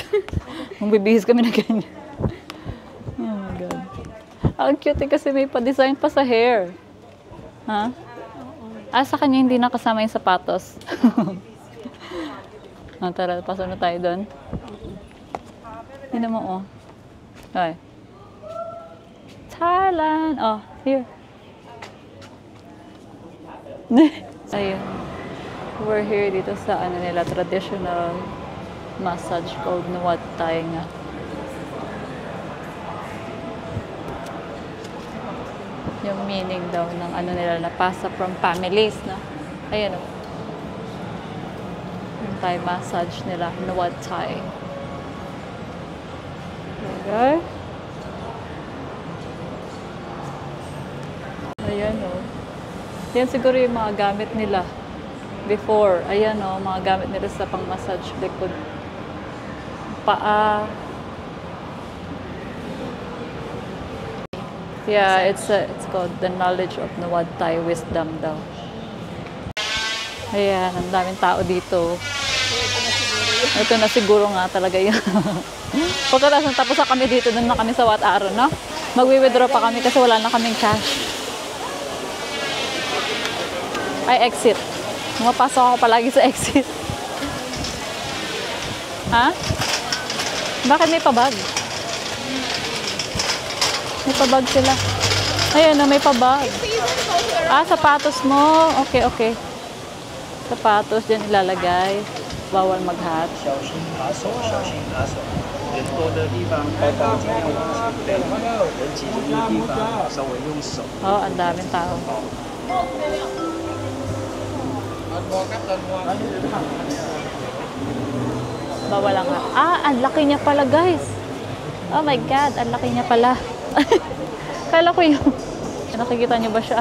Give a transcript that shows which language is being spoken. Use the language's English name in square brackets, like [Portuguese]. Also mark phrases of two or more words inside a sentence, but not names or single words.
[Filipino] Magbibihis kami na ganyan. [English] Oh my God. [Filipino] Ang cute kasi may pa-design pa sa hair. Ha? Sa kanya hindi nakasama yung sapatos. Tara, pasok na tayo doon. Hindi mo, oh. [English] Okay. Thailand! Oh, here. [Filipino] Ayun. [English] We're here [Filipino] dito sa nila, [English] traditional massage called Nuat Thai nga. [Filipino] Yung meaning daw ng ano nila na pasa from families, no? Ayan o. Yung Thai massage nila, Nuad Thai. Okay. Ayan o. Yan siguro yung mga gamit nila before. Ayan o, mga gamit nila sa pang-massage likod. Paa. [English] Yeah, it's called the knowledge of Nuad Thai wisdom daw. [Filipino] Ayan, ang daming tao dito. Ito na siguro nga talaga yun. Pagkatapos tapos na kami dito, doon na kami sa Wat Arun, no? Magwi-withdraw pa kami kasi wala na kaming cash. Ay, exit. Pumapasok ako palagi sa exit. Ha? Bakit may pabag? May pabag sila. Ayun na, may pabag. Ah, sapatos mo. Okay, okay. Sapatos dyan ilalagay. Bawal mag-hat. [Chinese] 小心扒手，小心扒手。人多的地方包包尽量往前背，人集中的地方稍微用手。 [Filipino] Oh, ang daming tao. Bawal lang hat. Ah, ang laki niya pala, guys. [English] Oh my God, [Filipino] ang laki niya pala. Kala ko yun. Nakikita niyo ba siya?